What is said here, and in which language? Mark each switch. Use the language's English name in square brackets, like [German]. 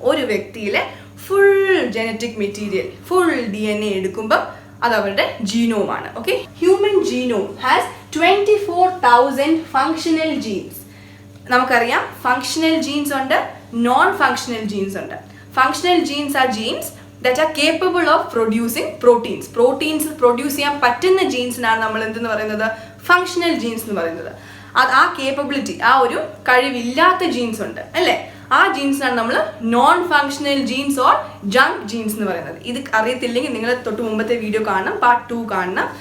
[Malayalam] ഒരു വ്യക്തിയിലെ full genetic material, full DNA എടുക്കുമ്പോൾ അത് അവരുടെ ജീനോമാണ്. [English] Okay, human genome has 24,000 functional genes. [Malayalam] നമുക്കറിയാം ഫങ്ഷണൽ ജീൻസ് ഉണ്ട്, നോൺ ഫങ്ഷണൽ ജീൻസ് ഉണ്ട്. [English] Functional genes are genes that are capable of producing proteins. [Malayalam] Proteins produce ചെയ്യാൻ പറ്റുന്ന ജീൻസിനാണ് നമ്മൾ എന്തെന്ന് പറയുന്നത്, ഫങ്ഷണൽ ജീൻസ് എന്ന് പറയുന്നത്. ആ കേപ്പബിലിറ്റി, ആ ഒരു കഴിവില്ലാത്ത ജീൻസ് ഉണ്ട് അല്ലേ, ആ ജീൻസിനാണ് നമ്മൾ non functional jeans or junk jeans എന്ന് പറയുന്നത്. ഇത് അറിയത്തില്ലെങ്കിൽ നിങ്ങൾ തൊട്ട് മുമ്പത്തെ വീഡിയോ കാണണം, പാർട്ട് 2 കാണണം.